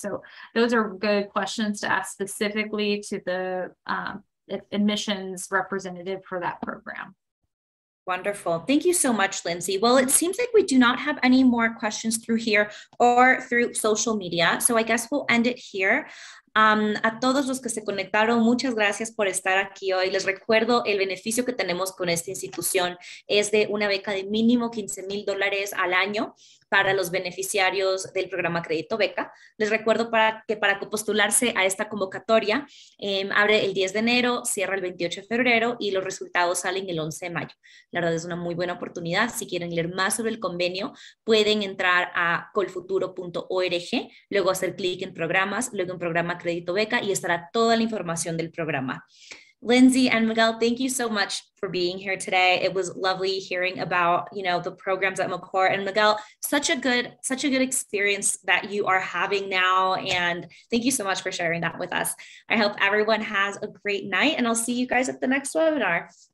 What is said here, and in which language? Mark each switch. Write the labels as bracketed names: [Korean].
[English] So those are good questions to ask specifically to the admissions representative for that program. Wonderful. Thank you so much, Lindsay. Well, it seems like we do not have any more questions through here or through social media. So I guess we'll end it here. [Spanish] A todos los que se conectaron, muchas gracias por estar aquí hoy. Les recuerdo, el beneficio que tenemos con esta institución es de una beca de mínimo $15,000 al año para los beneficiarios del programa Crédito Beca. Les recuerdo que para postularse a esta convocatoria abre el 10 de enero, cierra el 28 de febrero y los resultados salen el 11 de mayo. La verdad es una muy buena oportunidad. Si quieren leer más sobre el convenio, pueden entrar a colfuturo.org, luego hacer clic en programas, luego en programa Crédito Beca y estará toda la información del programa. [English] Lindsay and Miguel, thank you so much for being here today. It was lovely hearing about, the programs at McCourt, and Miguel, such a good experience that you are having now. And thank you so much for sharing that with us. I hope everyone has a great night, and I'll see you guys at the next webinar.